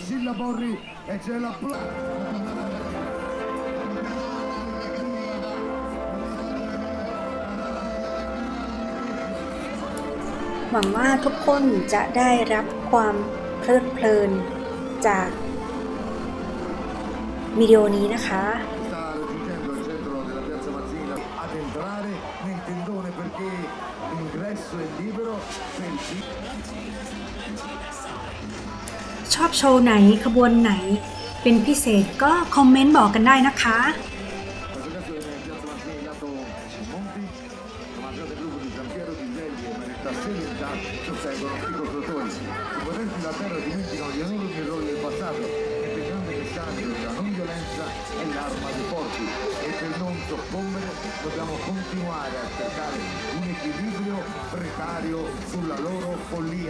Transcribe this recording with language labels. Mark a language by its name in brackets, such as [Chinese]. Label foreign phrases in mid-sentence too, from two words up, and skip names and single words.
[Thai] หวังว่าทุกคนจะได้รับความเพลิดเพลินจากวิดีโอนี้นะคะ [Italian] ad entrare nel tendone perché l'ingresso è libero per [Thai] ชอบโชว์ไหนขบวนไหนเป็นพิเศษก็คอมเมนต์บอกกันได้นะคะ [Italian] sostengono i costruttori. I potenti della terra dimenticano gli enormi errori del passato e pensando che sangue, la non violenza è l'arma dei forti e per non soccombere dobbiamo continuare a cercare un equilibrio precario sulla loro follia.